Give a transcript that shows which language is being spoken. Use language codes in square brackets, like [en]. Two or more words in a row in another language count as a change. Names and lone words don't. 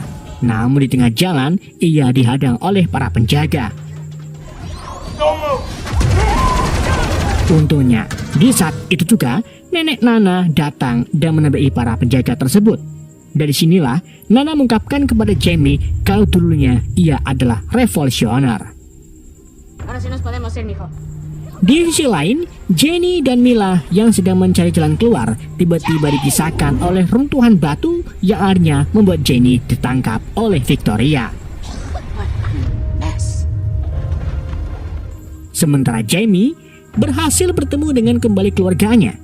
[id] Namun di tengah jalan, ia dihadang oleh para penjaga. Untungnya, di saat itu juga, Nenek Nana datang dan menabrakan para penjaga tersebut. Dari sinilah, Nana mengungkapkan kepada Jamie kalau dulunya ia adalah revolusioner. [es] Ahora sí nos podemos ir, mijo. [id] Di sisi lain, Jenny dan Mila yang sedang mencari jalan keluar tiba-tiba dikisahkan oleh runtuhan batu yang akhirnya membuat Jenny ditangkap oleh Victoria. Sementara Jamie berhasil bertemu dengan kembali keluarganya.